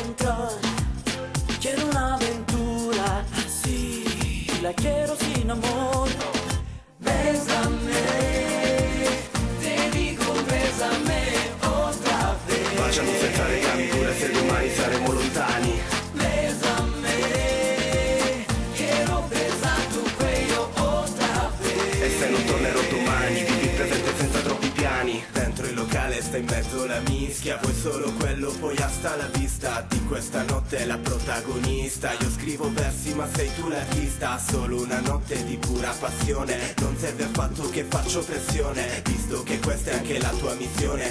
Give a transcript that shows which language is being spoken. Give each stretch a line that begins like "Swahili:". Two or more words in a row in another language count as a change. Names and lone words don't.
Spanish: quiero una aventura, así, la quiero sin amor. Bésame, te digo bésame otra vez.
Italian: Baciami senza legami pure se domani saremo lontani.
Spanish: Bésame, quiero besar tu cuello otra vez.
Italian: E se non tornerò domani, vivi il presente senza troppi piani. Dentro il locale sta in mezzo la mischia, vuoi solo quello, poi
Spanish: hasta la vista.
Italian: Di questa notte è la protagonista. Io scrivo versi ma sei tu l'artista. Solo una notte di pura passione, non serve affatto che faccio pressione, visto che questa è anche la tua missione.